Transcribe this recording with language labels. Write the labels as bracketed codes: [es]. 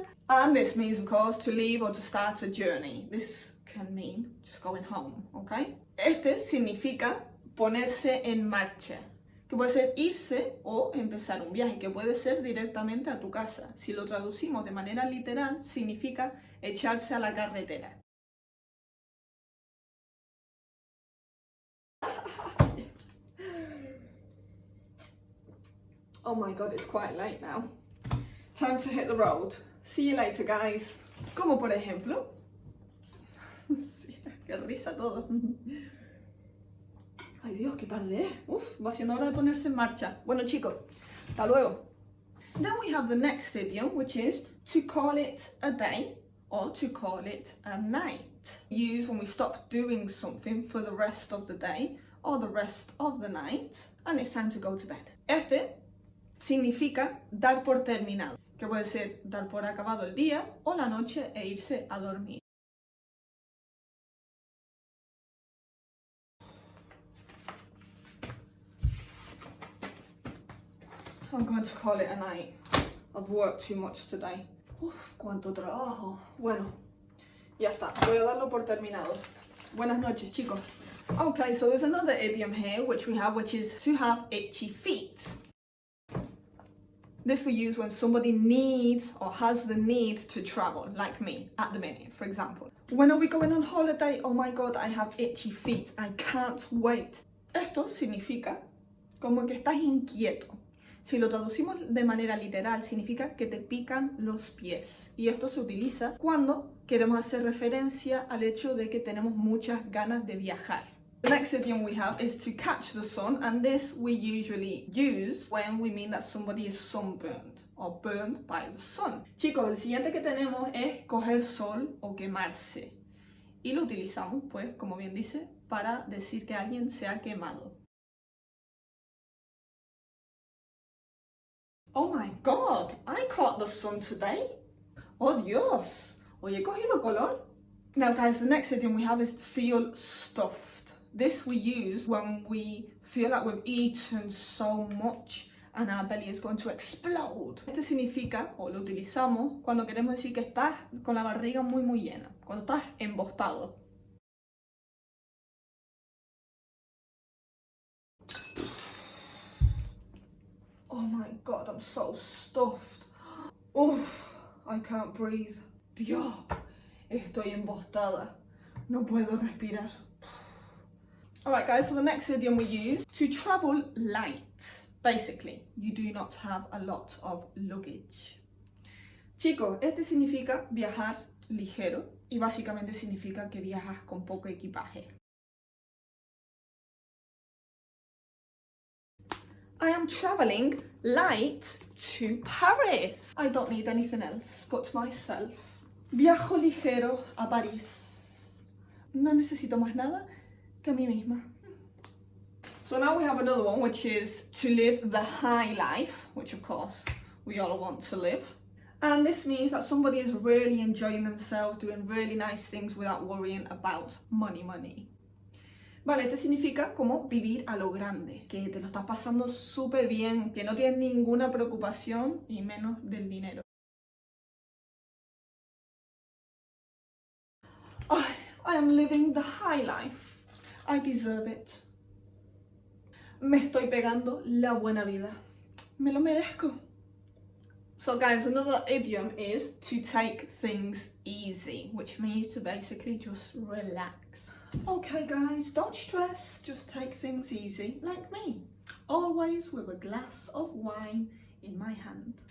[en] And this means, of course, to leave or to start a journey. This can mean just going home, okay? [es] Este significa ponerse en marcha, que puede ser irse o empezar un viaje, que puede ser directamente a tu casa. Si lo traducimos de manera literal, significa echarse a la carretera. [en] Oh my god, it's quite late now. Time to hit the road. See you later, guys. [es] Como por ejemplo... Qué risa todo. Ay Dios, qué tarde es. Uf, va siendo hora de ponerse en marcha. Bueno chicos, hasta luego. [en] Then we have the next idiom, which is to call it a day or to call it a night. Used when we stop doing something for the rest of the day or the rest of the night and it's time to go to bed. [es] Este significa dar por terminado, que puede ser dar por acabado el día o la noche e irse a dormir. [en] I'm going to call it a night. I've worked too much today. [es] Uf, cuánto trabajo. Bueno, ya está. Voy a darlo por terminado. Buenas noches, chicos. [en] Okay, so there's another idiom here which is to have itchy feet. This we use when somebody needs or has the need to travel, like me, at the minute, for example. When are we going on holiday? Oh my god, I have itchy feet. I can't wait. [es] Esto significa como que estás inquieto. Si lo traducimos de manera literal, significa que te pican los pies. Y esto se utiliza cuando queremos hacer referencia al hecho de que tenemos muchas ganas de viajar. [en] The next idiom we have is to catch the sun, and this we usually use when we mean that somebody is sunburned or burned by the sun. [es] Chicos, el siguiente que tenemos es coger sol o quemarse. Y lo utilizamos, pues, como bien dice, para decir que alguien se ha quemado. [en] Oh my god, I caught the sun today. [es] Oh Dios, hoy he cogido color. [en] Now guys, the next idiom we have is feel stuffed. This we use when we feel like we've eaten so much and our belly is going to explode. [es] Este significa, o lo utilizamos, cuando queremos decir que estás con la barriga muy llena, cuando estás embostado. [en] Oh my god, I'm so stuffed. Oof, I can't breathe. [es] Dios, estoy embostada. No puedo respirar. [en] Alright guys, so the next idiom we use, to travel light. Basically, you do not have a lot of luggage. [es] Chicos, este significa viajar ligero y básicamente significa que viajas con poco equipaje. [en] I am traveling light to Paris. I don't need anything else but myself. [es] Viajo ligero a París. No necesito más nada que a mí misma. [en] So now we have another one, which is to live the high life, which of course we all want to live. And this means that somebody is really enjoying themselves, doing really nice things without worrying about money. [es] Vale, este significa como vivir a lo grande, que te lo estás pasando súper bien, que no tienes ninguna preocupación y menos del dinero. [en] I am living the high life. I deserve it. [es] Me estoy pegando la buena vida. Me lo merezco. [en] So guys, another idiom is to take things easy, which means to basically just relax. Okay guys, don't stress, just take things easy, like me. Always with a glass of wine in my hand.